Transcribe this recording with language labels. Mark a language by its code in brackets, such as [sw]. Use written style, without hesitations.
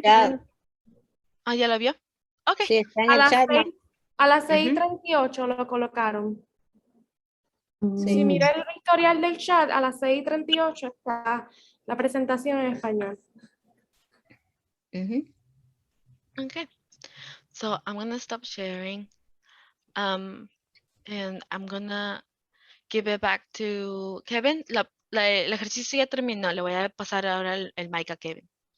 [es] viendo. Ah, ¿ya la vio? Ok. Sí, está en el chat. A las 6:38 lo colocaron. Si mira el historial del chat, a las 6:38 está la presentación en español. [en] Okay. So I'm going to stop sharing. And I'm going to give it back to Kevin. [es] El ejercicio ya terminó. Le voy a pasar ahora el mic a Kevin.